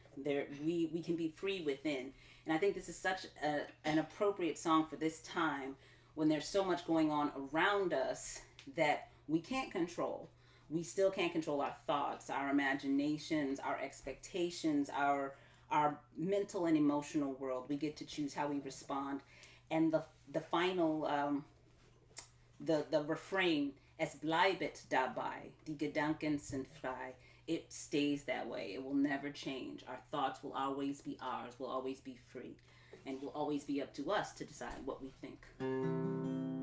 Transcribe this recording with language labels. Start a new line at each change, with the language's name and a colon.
English: We can be free within. And I think this is such an appropriate song for this time when there's so much going on around us that we can't control. We still can't control our thoughts, our imaginations, our expectations, our mental and emotional world. We get to choose how we respond. And the final, the refrain,
German: es bleibet dabei, die Gedanken sind frei.
English: It stays that way. It will never change. Our thoughts will always be ours, will always be free, and will always be up to us to decide what we think.